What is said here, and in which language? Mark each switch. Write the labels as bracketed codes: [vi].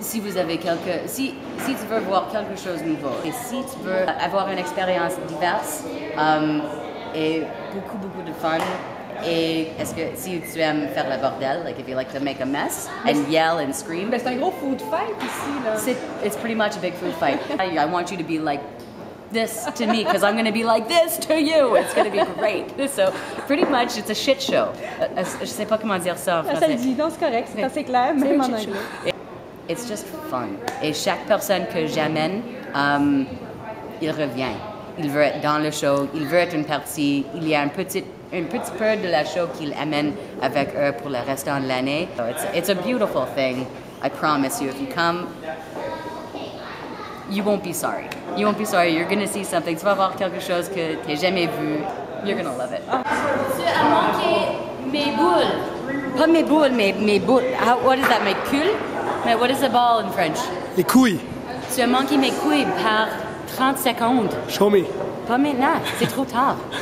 [fr] Si vous avez si tu veux voir quelque chose de nouveau et si tu veux avoir une expérience diverse et beaucoup de fun, et est-ce que si tu aimes faire le bordel, [en] like if you like to make a mess and yell and scream, [fr] c'est un gros food fight ici là. [en] It's pretty much a big food fight. I want you to be like this to me because I'm going to be like this to you. It's going to be great. So pretty much it's a shit show. [fr] Je sais pas comment dire ça en français. Ça le dit, non, c'est correct, c'est assez clair, même en anglais. [en] It's just fun. [fr] Et chaque personne que j'amène, il revient. Il veut être dans le show, il veut être une partie. Il y a un petit peu de la show qu'il amène avec eux pour le restant de l'année. [en] So it's a beautiful thing. I promise you, if you come, you won't be sorry. You won't be sorry. You're going to see something. [fr] Tu vas voir quelque chose que tu n'as jamais vu. [en] You're going to love it. [fr] Tu as manqué mes boules. Pas mes boules, mes boules. [en] What is that, [fr] mes couilles? [en] Mais what is the ball in French? [fr] Les couilles. Tu as manqué mes couilles par 30 secondes. [en] Show me. [fr] Pas maintenant, c'est trop tard.